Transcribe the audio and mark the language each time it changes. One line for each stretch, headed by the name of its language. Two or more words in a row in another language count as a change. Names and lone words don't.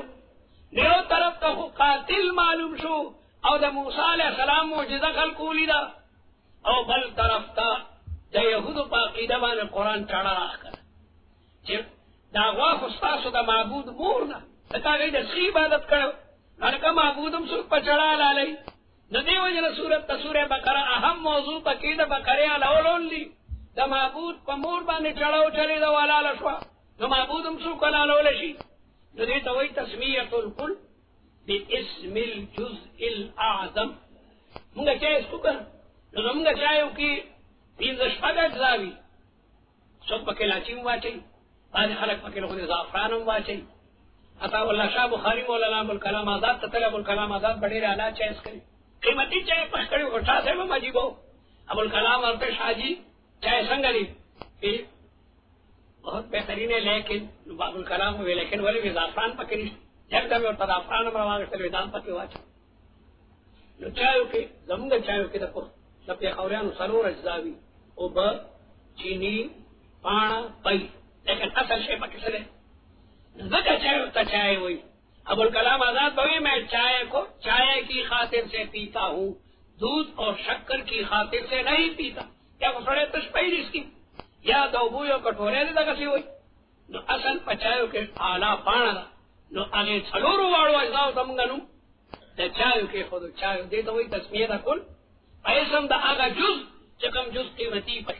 Pashto: یو طرف ته خو قاتل معلوم شو او د موسی
Arabic: علیه السلام
Pashto: معجزه خلکو ولیده، او بل طرف ته د یهودو په عقیده باندې قرآن چاړه راښکله چې دا غوا خو ستاسو د معبود مور نه، ځکه هغوی د ښي عبادت کړی، هلکه معبود هم څوک په چاړه حلالوي. د دې وجې نه سوره بقره اهم موضوع پکې د بقرې حلالول دي. د معبود په مور باندې چاړه وچلېده او حلاله شوه، نو معبود هم څوک حلالولی شي. نو دې ته وایي
Arabic: تسمیة الکل باسم الجزء الاعظم.
Pashto: مونږ چای څکو که نو زمونږ چایو کې پنځه شپږ اجزا وي. څوک پکې لاچي هم واچوي، بعضې خلک پکې خو د زعفران هم واچوي. عطا الله شاه بخاري مولانا ابوالکلام آزاد ته تللی، ابوالکلام آزاد به ډېر اعلی چای څکوي، قیمتي چای پخ کړي و. شاه صاحب هم عجیبه و. ابوالکلام ورته شاهجي چای څنګه دی؟
Urdu: بہت بہترین ہے، لیکن ابوالکلام ہوئے
Pashto: لیکن ولې وی زعفران پکې نشته. یکدم ورته زعفران هم راواغېستل، وی ځان پکې واچو. نو چایو کې زمونږ چایو کې د پېښوریانو څلور اجزا وي: اوبه، چینی، پاڼه، پی، لیکن اصل شی پکې څه دی؟ ځکه چایو ته چای وایي. ابوالکلام آزاد به وایي
Urdu: میں چائے کو چائے کی خاطر سے پیتا ہوں، دودھ اور شکر کی خاطر سے نہیں پیتا.
Pashto: کیا خو سړی تش پی دي څکي، یا د اوبو یو کټوری دی دغسې وایي. نو اصل په چایو کې اعلی پاڼه ده. نو هغې څلورو واړو اجزاو ته مونږ نوم د چایو کې خو د چایو دې ته وایي تسمیه ده کل په اسم د هغه جز چې کوم جز قیمتي پکې.